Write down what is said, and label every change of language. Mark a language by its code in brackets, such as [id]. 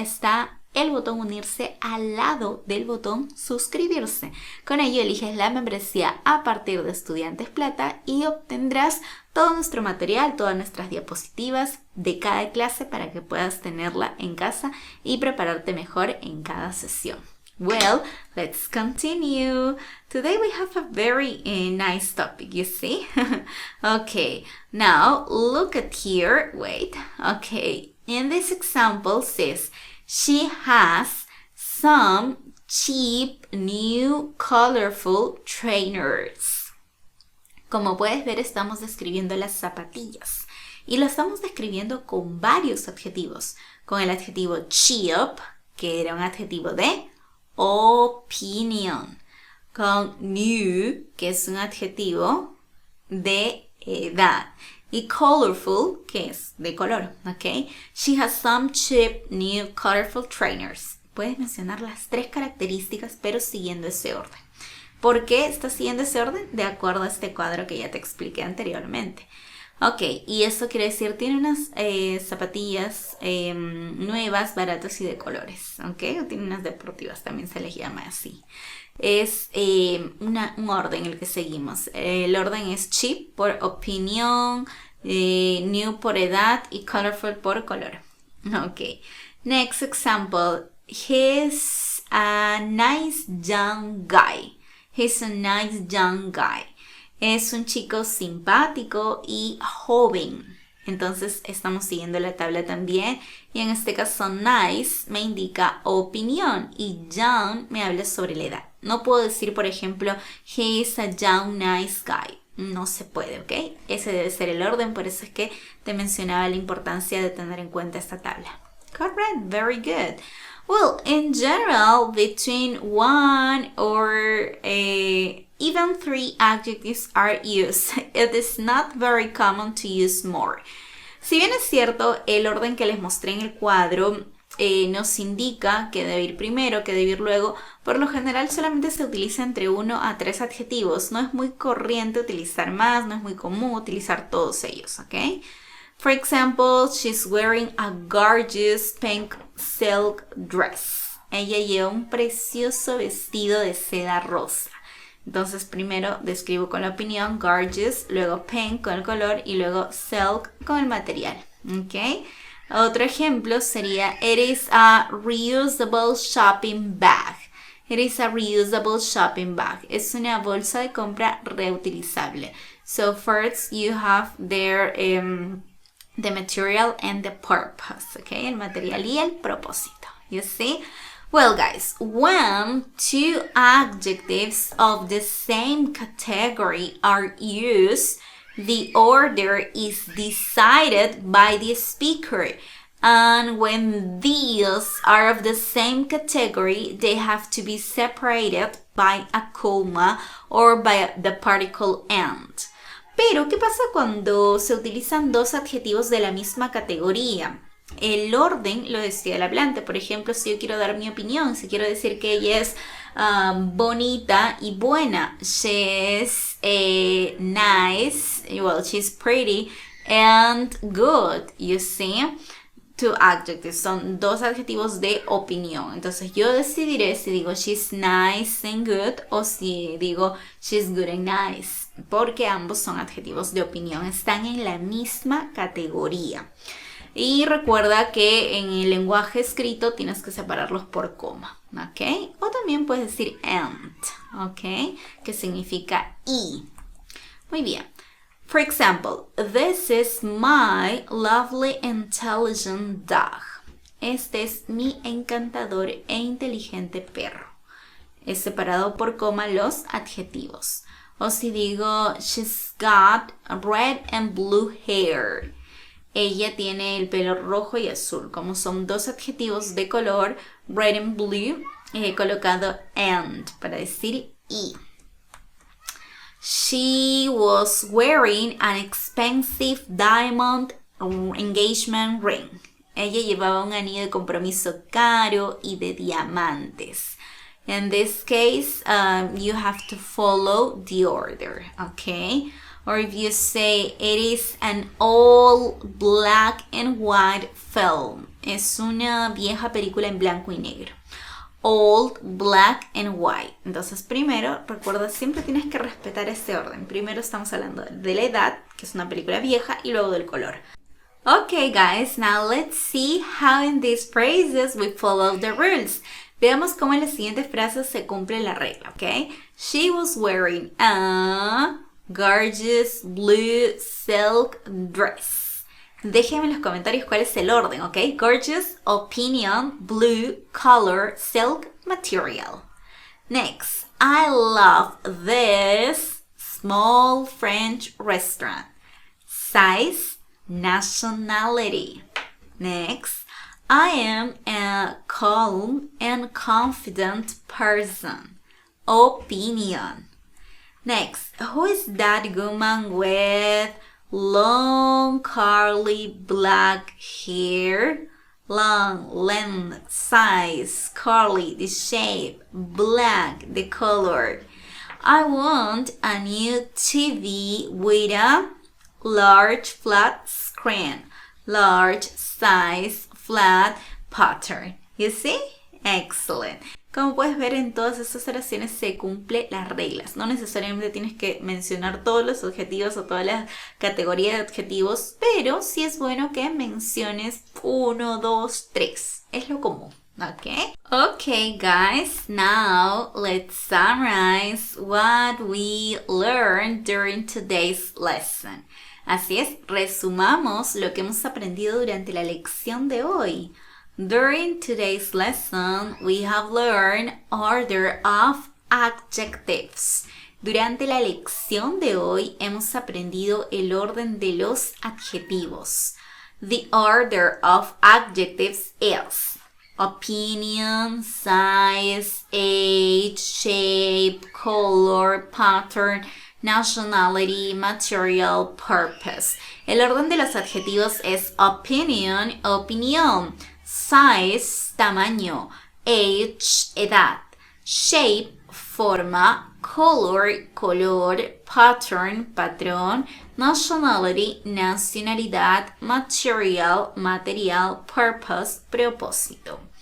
[es] Está el botón unirse al lado del botón suscribirse. Con ello eliges la membresía a partir de Estudiantes Plata y obtendrás todo nuestro material, todas nuestras diapositivas de cada clase para que puedas tenerla en casa y prepararte mejor en cada sesión. [en] Well, let's continue. Today we have a very nice topic, you see? Okay, now look at here. Wait, okay. In this example says, she has some cheap, new, colorful trainers. [es] Como puedes ver, estamos describiendo las zapatillas. Y lo estamos describiendo con varios adjetivos. Con el adjetivo cheap, que era un adjetivo de opinión. Con new, que es un adjetivo de edad. Y colorful, que es de color, ¿ok? She has some cheap, new, colorful trainers. Puedes mencionar las 3 características, pero siguiendo ese orden. ¿Por qué está siguiendo ese orden? De acuerdo a este cuadro que ya te expliqué anteriormente. Ok, y eso quiere decir, tiene unas zapatillas nuevas, baratas y de colores, ¿ok? O tiene unas deportivas, también se les llama así. Es un orden el que seguimos. El orden es cheap por opinión, new por edad y colorful por color. [en] Ok, next example. He's a nice young guy. He's a nice young guy. [es] Es un chico simpático y joven. Entonces estamos siguiendo la tabla también. Y en este caso nice me indica opinión y young me habla sobre la edad. No puedo decir, por ejemplo, [en] he is a young nice guy. [es] No se puede, ¿ok? Ese debe ser el orden, por eso es que te mencionaba la importancia de tener en cuenta esta tabla. [en] Correct, very good. Well, in general, between 1 or even 3 adjectives are used. It is not very common to use more. [es] Si bien es cierto, el orden que les mostré en el cuadro nos indica que debe ir primero, que debe ir luego, por lo general solamente se utiliza entre 1 a 3 adjetivos. No es muy corriente utilizar más, no es muy común utilizar todos ellos, ¿ok? [en] For example, she's wearing a gorgeous pink silk dress. [es] Ella lleva un precioso vestido de seda rosa. Entonces primero describo con la opinión gorgeous, luego pink con el color y luego silk con el material. ¿Ok? Otro ejemplo sería [en] it is a reusable shopping bag. It is a reusable shopping bag. [es] Es una bolsa de compra reutilizable. [en] So first you have there the material and the purpose. Okay? [es] El material y el propósito. [en] You see? Well, guys, when 2 adjectives of the same category are used, the order is decided by the speaker. And when these are of the same category, they have to be separated by a comma or by the particle and. [es] Pero, ¿qué pasa cuando se utilizan 2 adjetivos de la misma categoría? El orden lo decide el hablante. Por ejemplo, si yo quiero dar mi opinión, si quiero decir que ella es bonita y buena, [en] she's nice, well, she's pretty and good, you see. 2 adjectives, [es] son 2 adjetivos de opinión. Entonces yo decidiré si digo [en] she's nice and good [es] o si digo [en] she's good and nice, [es] porque ambos son adjetivos de opinión, están en la misma categoría. Y recuerda que en el lenguaje escrito tienes que separarlos por coma, ¿ok? O también puedes decir and, ¿ok? Que significa y. Muy bien. [en] For example, this is my lovely intelligent dog. [es] Este es mi encantador e inteligente perro. Es separado por coma los adjetivos. O si digo, [en] she's got red and blue hair. [es] Ella tiene el pelo rojo y azul. Como son 2 adjetivos de color, red and blue, he colocado and para decir y. [en] She was wearing an expensive diamond engagement ring. [es] Ella llevaba un anillo de compromiso caro y de diamantes. [en] In this case, you have to follow the order, okay? Or if you say, it is an old black and white film. [es] Es una vieja película en blanco y negro. [en] Old, black and white. [es] Entonces primero, recuerda, siempre tienes que respetar este orden. Primero estamos hablando de la edad, que es una película vieja, y luego del color. [en] Okay guys, now let's see how in these phrases we follow the rules. [es] Veamos cómo en las siguientes frases se cumple la regla, ¿ok? [en] She was wearing a gorgeous blue silk dress. [es] Déjenme en los comentarios cuál es el orden, ¿ok? [en] Gorgeous, opinion, blue, color, silk, material. Next, I love this small French restaurant. Size, nationality. Next, I am a calm and confident person. Opinion. Next, who is that woman with long curly black hair? Long, length, size, curly, the shape, black, the color. I want a new TV with a large flat screen, large size, flat pattern. You see? Excellent. [es] Como puedes ver, en todas estas oraciones se cumplen las reglas. No necesariamente tienes que mencionar todos los adjetivos o todas las categorías de adjetivos, pero sí es bueno que menciones 1, 2, 3. Es lo común. [en] Okay? Okay, guys. Now let's summarize what we learned during today's lesson. [es] Así es, resumamos lo que hemos aprendido durante la lección de hoy. [en] During today's lesson, we have learned order of adjectives. [es] Durante la lección de hoy hemos aprendido el orden de los adjetivos. [en] The order of adjectives is opinion, size, age, shape, color, pattern, nationality, material, purpose. [es] El orden de los adjetivos es opinion, opinión, size, tamaño, age, edad, shape, forma, color, color, pattern, patrón, nationality, nacionalidad, material, material, purpose, propósito.